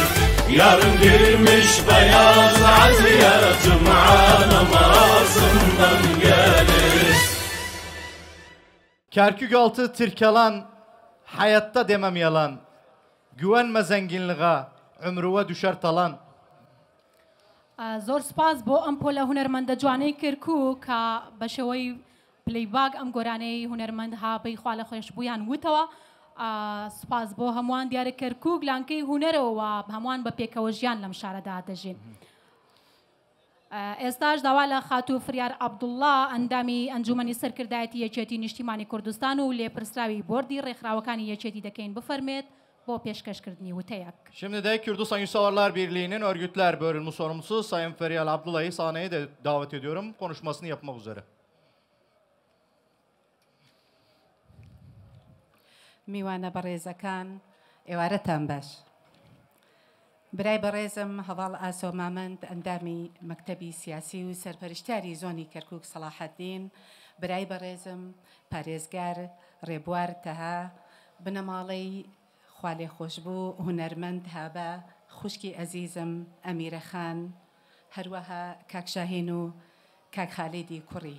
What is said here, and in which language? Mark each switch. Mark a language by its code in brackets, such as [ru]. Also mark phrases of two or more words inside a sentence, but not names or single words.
[az] Yarın girmiş beyaz aziye, cuma namazından gelir. Kerkük altı tirkalan, hayatta demem yalan. Güvenme zenginliğe, ömrüve düşer talan. [ckb] زۆر سپاس بۆ ئەم پۆلە هونەرمەندە جوانەی کەرکووک کە بە شێوەی پلەیباگ ئەم گۆرانەی هونەرمەند هابەی خوا لە خۆش بوویان وتەوە. سپاس بۆ هەمووان دیارە کەرکووک لانکەی هونەرەوە هەمووان بە پێکەوە ژیان لەم شارەدا دەژین. ئێستاش داوا لە خاتوو فریار عەبدوڵڵا ئەندامی ئەنجومەنی سەرکردایەتی یەکێتی نیشتیمانی کوردستان و لێپرسراوی بۆردی ڕێکخراوەکانی یەکێتی دەکەین بفەرمێت بۆ پێشکەشکردنی وتەیەک. [tr] Şimdi de Kürdistan Yüzseverler Birliği'nin örgütler bölümü sorumlusu Sayın Feryal Abdullah'ı sahneye de davet ediyorum konuşmasını yapmak üzere. [ckb] میوانە بەڕێزەکان ئێوارەتان باش. برای بەڕێزم هەواڵ ئاسۆمامەند ئەندامی مەکتەبی سیاسی و سەرپەرشتیاری زۆنی کەرکووک سەلاحەدین، برای بەڕێزم پارێزگار ڕێبوار تەها، بنەماڵەی خوالێ خۆشببوو هونەرمەند هابە، خوشکی ئەزیزم ئەمیرە خان، هەروەها کاک شاهین و کاک خالیدی کوڕی.